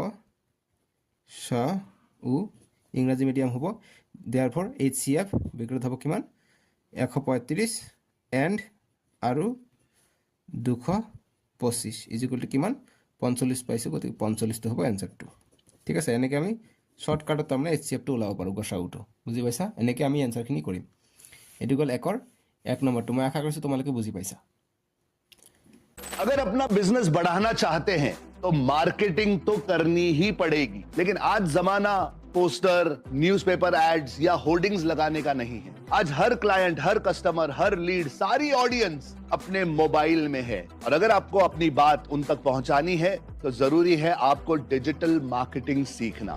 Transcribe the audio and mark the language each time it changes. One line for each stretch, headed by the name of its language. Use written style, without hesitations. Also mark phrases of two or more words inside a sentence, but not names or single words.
Assamese: গসাউ ইংৰাজী মিডিয়াম হ'ব therefore HCF বিকৃত হ'ব কিমান 135 এণ্ড আৰু 225
English: equal to
Assamese: কিমান 45 পাইছোঁ গতিকে 45টো হ'ব এনচাৰটো ঠিক আছে এনেকৈ আমি শ্বৰ্টকাটত তাৰমানে HCFটো ওলাব পাৰোঁ গসাউটো বুজি পাইছা এনেকৈ আমি এনচাৰখিনি কৰিম এইটো গ'ল 1 নম্বৰটো মই আশা কৰিছোঁ তোমালোকে বুজি পাইছা
Hindi: अगर अपना बिजनेस बढ़ाना चाहते हैं तो मार्केटिंग तो करनी ही पड़ेगी लेकिन आज जमाना
English: poster newspaper ads
Hindi: या होर्डिंग्स लगाने का नहीं है आज हर क्लाइंट हर कस्टमर हर लीड सारी ऑडियंस अपने मोबाइल में है और अगर आपको अपनी बात उन तक पहुंचानी है तो जरूरी है आपको
English: digital marketing
Hindi: सीखना